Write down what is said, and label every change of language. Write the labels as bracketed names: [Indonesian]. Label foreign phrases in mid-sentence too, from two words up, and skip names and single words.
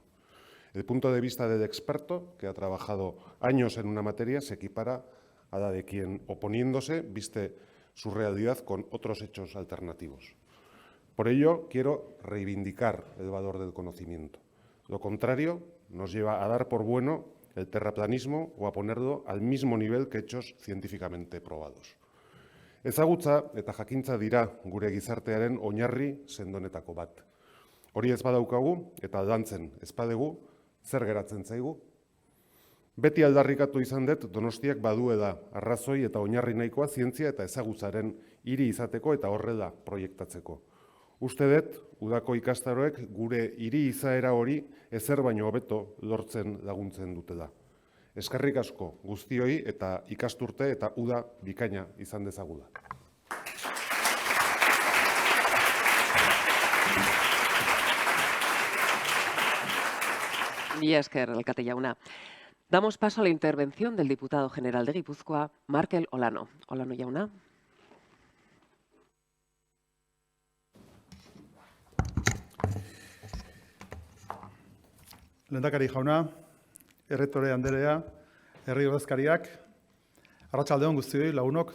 [Spanish] El punto de vista del experto, que ha trabajado años en una materia, se equipara a la de quien, oponiéndose, viste su realidad con otros hechos alternativos. Por ello, quiero reivindicar el valor del conocimiento. Lo contrario nos lleva a dar por bueno el terraplanismo o a ponerlo al mismo nivel que hechos científicamente probados. [Basque] Ezagutza eta jakintza dira gure gizartearen oinarri sendonetako bat. Hori ez badaukagu eta lantzen ez badegu, zer geratzen zaigu? Beti aldarrikatu izan dut Donostiak baduela arrazoi eta oinarri nahikoa zientzia eta ezagutzaren hiri izateko eta horrela proiektatzeko. Uste dut, udako ikastaroek gure hiri izaera hori ezer baino hobeto lortzen laguntzen dutela. Eskerrik asko guztioi eta ikasturte eta uda bikaina izan dezagula. Mila esker, alkate jauna. [Spanish] Damos paso a la intervención del diputado general de Guipúzcoa, Markel Olano. [Basque] Olano jauna. Lehendakari jauna, errektore Andrea, herri ordezkariak, arratsalde on guztioi, lagunok.